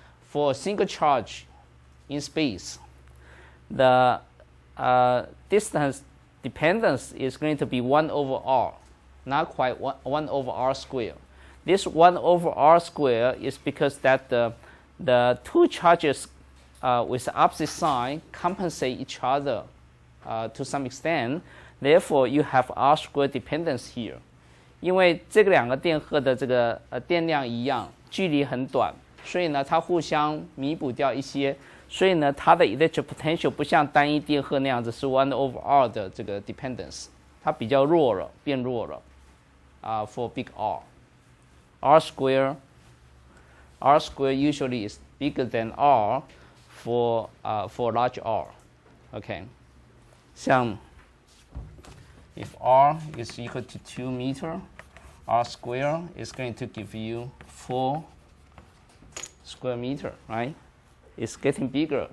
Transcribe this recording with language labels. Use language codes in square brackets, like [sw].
[en] For a single charge in space, the distance dependence is going to be 1 over r, not quite 1 over r squared. This 1 over r squared is because that the two charges with opposite sign compensate each other to some extent. Therefore, you have r squared dependence here. [zh] 因为这个两个电荷的这个电量一样，距离很短，所以呢，它互相弥补掉一些。所以呢，它的 electric potential 不像单一电荷那样子是 1 over r 的这个 dependence， 它比较弱了，变弱了。 [en] For big r square usually is bigger than r for large r. Okay, 像 if r is equal to 2 meter, r square is going to give you 4 square meter, right? It's getting bigger.